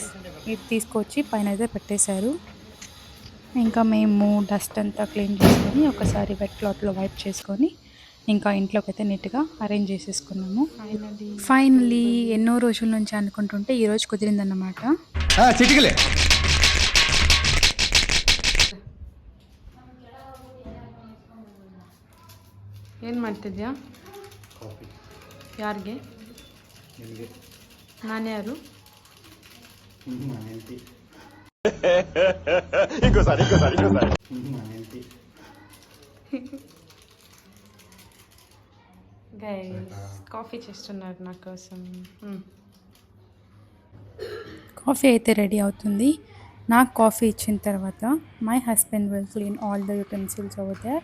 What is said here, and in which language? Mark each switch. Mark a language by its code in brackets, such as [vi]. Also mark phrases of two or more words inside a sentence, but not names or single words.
[te] ఇది తీసుకొచ్చి పైన అయితే పెట్టేశారు. ఇంకా మేము డస్ట్ అంతా క్లీన్ చేసుకొని ఒకసారి వెట్ క్లాత్లో వైప్ చేసుకొని ఇంకా ఇంట్లోకి అయితే నీట్గా అరేంజ్ చేసేసుకున్నాము. ఫైనలీ ఎన్నో రోజుల నుంచి అనుకుంటుంటే ఈరోజు కుదిరిందన్నమాట. [kn] ಏನು ಮಾಡ್ತಿದ್ಯಾ? ಯಾರಿಗೆ? ನಾನು ಯಾರು? [te] ఏంటి గైస్ కాఫీ చేస్తున్నారు నా కోసం. కాఫీ అయితే రెడీ అవుతుంది. నాకు కాఫీ ఇచ్చిన తర్వాత [en] my husband will clean all the utensils over there.